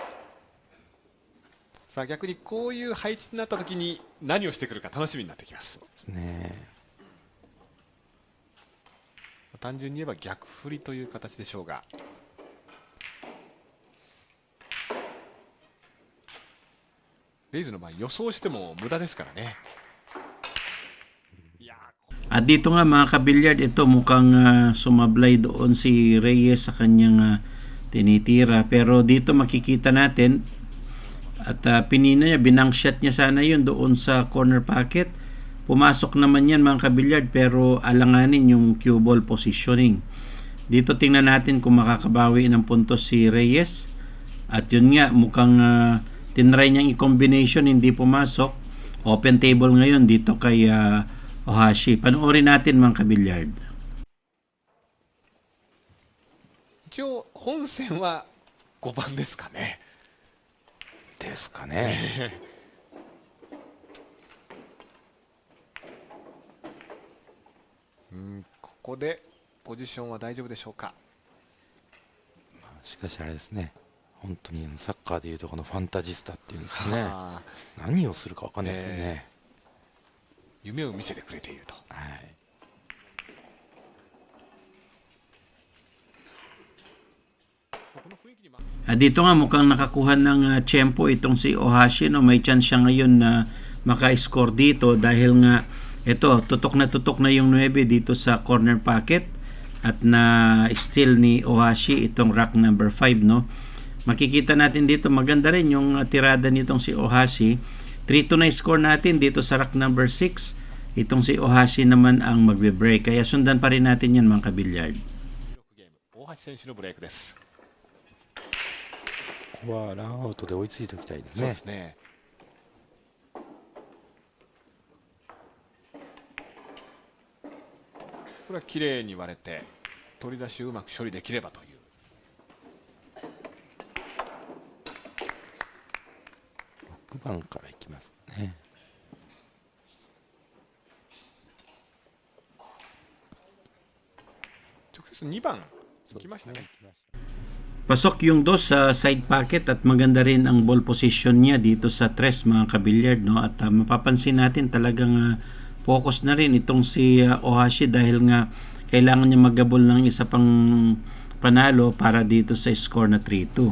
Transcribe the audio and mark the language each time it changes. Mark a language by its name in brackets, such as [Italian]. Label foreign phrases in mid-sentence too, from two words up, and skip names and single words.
[Japanese] さあ逆にこういう配置になった時に何をしてくるか楽しみになってきます。単純に言えば逆振りという形でしょうが、レイズの場合予想しても無駄ですからね。 [Filipino] At dito nga mga kabilyard, ito mukhang sumablay doon si Reyes sa kanyang tinitira. Pero dito makikita natin at pinina niya, binang shot niya sana yun doon sa [English] corner pocket. [Filipino] Pumasok naman yan mga kabilyard, pero alanganin yung [English] cue ball positioning. [Filipino] Dito tingnan natin kung makakabawi ng puntos si Reyes. At yun nga, mukhang tinry niyang i-combination, hindi pumasok. [English] Open table [Filipino] ngayon dito kay Ohashi. Panoorin natin mga kabilyard. [Japanese] 一応本戦は5番ですかね。ですかね。ここでポジションは大丈夫でしょうか。しかしあれですね、本当にサッカーでいうとこのファンタジスタっていうんですかね、はあ、何をするか分かんないですよね。夢を見せてくれていると。はい。この雰囲気に [Filipino] Dito nga mukhang nakakuha ng tiyempo itong si Ohashi, no? May chance siya ngayon na maka-score dito dahil nga ito, tutok na yung 9 dito sa [English] corner pocket [Filipino] at na steal ni Ohashi itong [English] rack number 5, [Filipino] no? Makikita natin dito maganda rin yung tirada nitong si Ohashi. 3-2 na score natin dito sa [English] rack number 6. [Filipino] Itong si Ohashi naman ang magbe-break. Kaya sundan pa rin natin yan mga kabilyard. [Japanese] ゲーム、大橋選手のブレイクです。ここはランアウトで追いついておきたいですそうね。ですね。これは綺麗に割れて取り出しをうまく処理できればという。 6番からいきますかね。直接2番行きましたね。 [Filipino] Pasok yung dos sa [English] side pocket [Filipino] at maganda rin ang [English] ball position [Filipino] niya dito sa tres mga kabilyard, no? At mapapansin natin talagang focus na rin itong si Ohashi dahil nga kailangan niya magabol ng isa pang panalo para dito sa score na 3-2.